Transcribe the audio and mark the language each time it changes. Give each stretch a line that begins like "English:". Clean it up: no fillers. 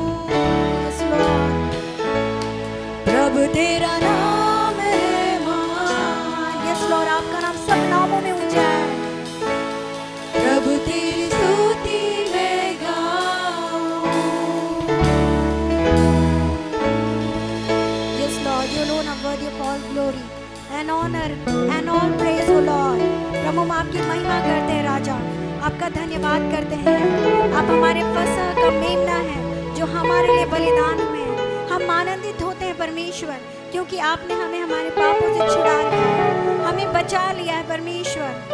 English: Yes, Lord.
Hindi: प्रभु तेरा नाम है महान।
English: Yes, Lord.
Hindi: आपका नाम सब नामों में ऊंचा है। प्रभु तेरी स्तुति मैं गाऊं।
English: Yes, Lord. You alone are worthy of all glory and honor and all praise, O Lord.
Hindi: प्रभु हम आपकी महिमा करते हैं राजा, आपका धन्यवाद करते हैं। आप हमारे फसह का मेमना है जो हमारे लिए बलिदान हुए हैं। हम आनंदित होते हैं परमेश्वर, क्योंकि आपने हमें हमारे पापों से छुड़ा लिया है, हमें बचा लिया है परमेश्वर।